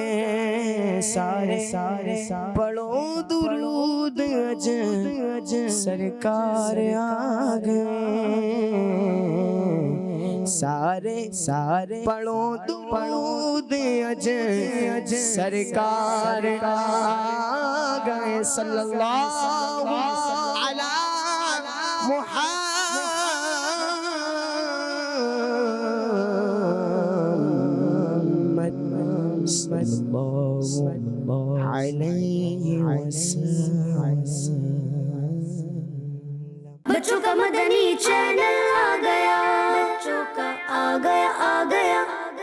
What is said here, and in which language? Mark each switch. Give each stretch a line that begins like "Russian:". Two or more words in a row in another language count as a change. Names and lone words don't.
Punjabi: सारे पढ़ो दुरूद अज सरकार आ गए। सारे पढ़ो दुरूद अज सरकार आ गए।
Arabic: صلى الله على محمد صلى الله عليه وسلم.
Hindi: बच्चों का मदनी चैनल आ गया, बच्चों का आ गया